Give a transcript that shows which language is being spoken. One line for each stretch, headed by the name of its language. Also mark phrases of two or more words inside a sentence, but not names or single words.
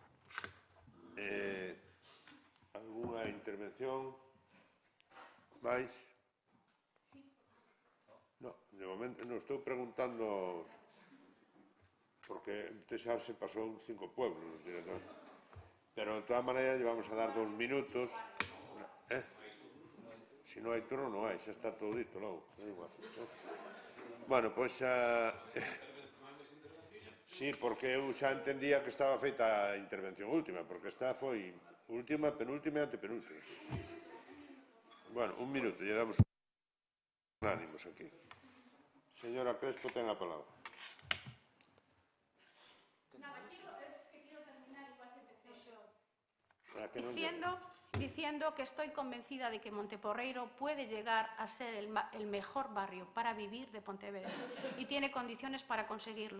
Spanish: ¿Alguna intervención? ¿Vais? No, de momento no, estoy preguntando.
Galician: porque xa se pasou
Spanish: 5 pueblos, pero de todas maneras llevamos a dar 2 minutos.
Galician: Se non hai turno, non hai, xa está todo dito logo, é igual. Bueno, pois xa... Sí, porque eu xa entendía que estaba feita a intervención última, porque esta foi última, penúltima e antepenúltima. Bueno, un minuto, lle damos ánimos aquí. Señora Crespo, ten a palabra.
Spanish: Diciendo que estoy convencida de que Monteporreiro puede llegar a ser el mejor barrio para vivir de Pontevedra y tiene condiciones para conseguirlo.